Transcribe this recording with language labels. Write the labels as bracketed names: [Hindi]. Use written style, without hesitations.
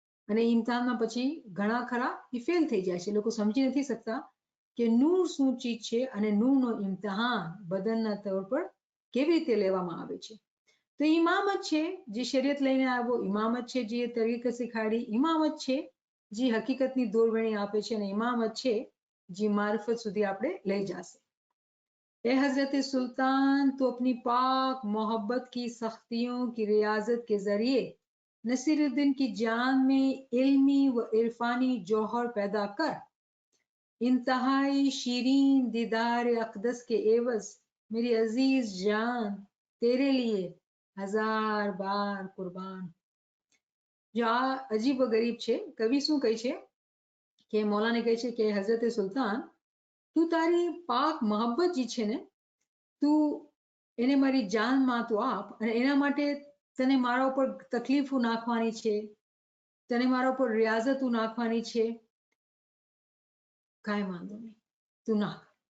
[Gujarati] અને ઇમ્તિહાનમાં પછી ઘણા ખરા એ ફેલ થઈ જાય છે. લોકો સમજી નથી શકતા કે નૂર શું ચીજ છે અને નૂરનો ઇમ્તિહાન બદનના તौर પર કેવી રીતે લેવામાં આવે છે. તો ઇમામ જ છે જે શરીયત લઈને આવ્યો, ઇમામ જ છે જે તરીકે શીખાડી, ઇમામ જ છે જે હકીકતની દોરવણી આપે છે, અને ઇમામ જ છે જે મારફત સુધી આપણે લઈ જશે. [Hindi] ए हजरत सुल्तान, तो अपनी पाक मोहब्बत की सख्तियों की रियाजत के जरिए नसीरुद्दीन की जान में इल्मी व इरफानी जौहर पैदा कर, इंतहाई शीरीन दीदार अकदस के एवज मेरी अजीज जान तेरे लिए हजार बार कुर्बान. जो आ अजीब व गरीब [Gujarati] છે, કવિ શું કહે છે કે મૌલાને કહે છે કે હઝરત સુલતાન, તું તારી પાક મોહબ્બત જે છે ને, તું એને મારી જાનમાં તું આપ, અને એના માટે તને મારા ઉપર તકલીફો નાખવાની છે, તને મારા ઉપર રિયાઝતો નાખવાની છે, કાંઈ વાંધો નહીં, તું નાખ.